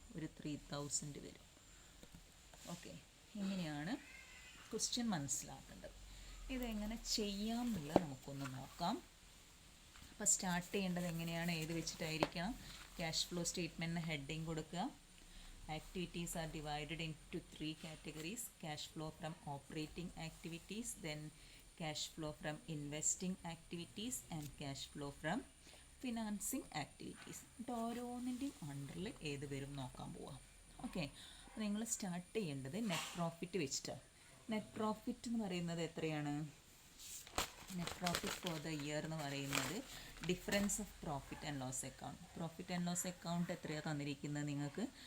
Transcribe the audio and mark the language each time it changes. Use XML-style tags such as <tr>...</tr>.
<ml>ഒരു 3,000 വരും. ഓക്കെ, ഇങ്ങനെയാണ് ക്വസ്റ്റ്യൻ മനസ്സിലാക്കേണ്ടത്. ഇതെങ്ങനെ ചെയ്യാം എന്നുള്ളത് നമുക്കൊന്ന് നോക്കാം. അപ്പോൾ സ്റ്റാർട്ട് ചെയ്യേണ്ടത് എങ്ങനെയാണ്, ഏത് വെച്ചിട്ടായിരിക്കണം? ക്യാഷ് ഫ്ലോ സ്റ്റേറ്റ്മെൻറ്റിന് ഹെഡിങ് കൊടുക്കുക.</ml> <en>Activities are divided into 3 categories: cash flow from operating activities, then cash flow from investing activities, and cash flow from financing activities.</en> <ml>ഓരോന്നിൻ്റെയും അണ്ടറിൽ ഏത് വരും നോക്കാൻ പോവാം. ഓക്കെ, അപ്പോൾ നിങ്ങൾ സ്റ്റാർട്ട് ചെയ്യേണ്ടത് നെറ്റ് പ്രോഫിറ്റ് വെച്ചിട്ടാണ്. നെറ്റ് പ്രോഫിറ്റ് എന്ന് പറയുന്നത് എത്രയാണ്? Net profit for the year എന്ന് പറയുന്നത് difference of profit and loss account. Profit and loss account എത്രയാണ് തന്നിരിക്കുന്നത് നിങ്ങൾക്ക്?</ml>